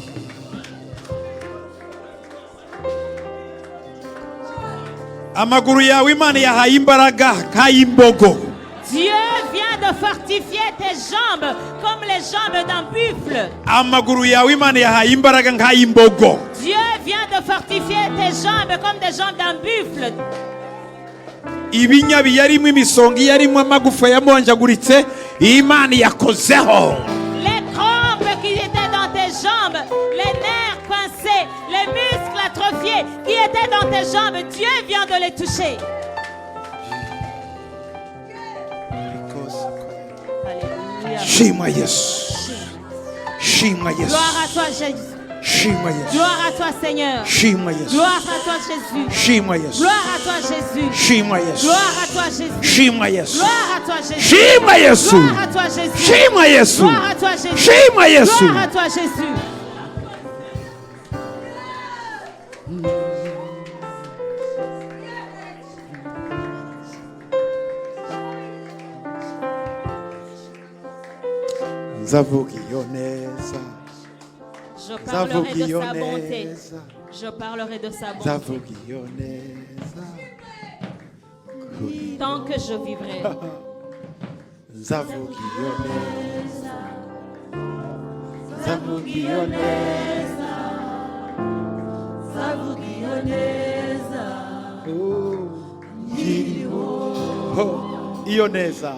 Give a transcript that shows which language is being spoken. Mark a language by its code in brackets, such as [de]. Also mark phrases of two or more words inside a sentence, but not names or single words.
[rw] Amaguru yawe Imana yahaye imbaraga nk'ay'imbogo. [fr] Dieu vient de fortifier tes jambes comme les jambes d'un buffle. [rw] Amaguru yawe Imana yahaye imbaraga nk'ay'imbogo. [fr] Dieu vient de fortifier tes jambes comme des jambes d'un buffle. [rw] Ibinya biyarimo imisonga yarimo amagufa yamonjaguritse Imana yakozeho. [fr] Les crampes qui étaient dans tes jambes, les nerfs coincés, les muscles atrophiés qui étaient dans tes jambes, Dieu vient de les toucher. Alléluia. [rw] Shima Yesu. Shima Yesu. [fr] Gloire à toi, Jésus. [rw] Shima Yesu. [fr] Gloire à toi, Seigneur. [rw] Shima Yesu. [fr] Gloire à toi, Jésus. [rw] Shima Yesu. [fr] Gloire à toi, Jésus. [rw] Shima Yesu. [fr] Gloire à toi, Jésus. [rw] Shima Yesu. [fr] Gloire à toi, Jésus. [rw] Shima Yesu. [fr] Gloire à toi, Jésus. [rw] Shima Yesu. [fr] Gloire à toi, Jésus. [rw] Shima Yesu. [fr] Gloire à toi, Jésus. [rw] Nzavuga iyo neza. [fr] Je parlerai de [rw] Nzavuga iyo [fr] sa bonté. [rw] neza. [fr] Je parlerai de sa bonté. [rw] Nzavuga iyo neza. [fr] Tant que je vivrai. [rw] Nzavuga iyo neza. Nzavuga iyo neza. Nzavuga iyo neza. Iyo neza.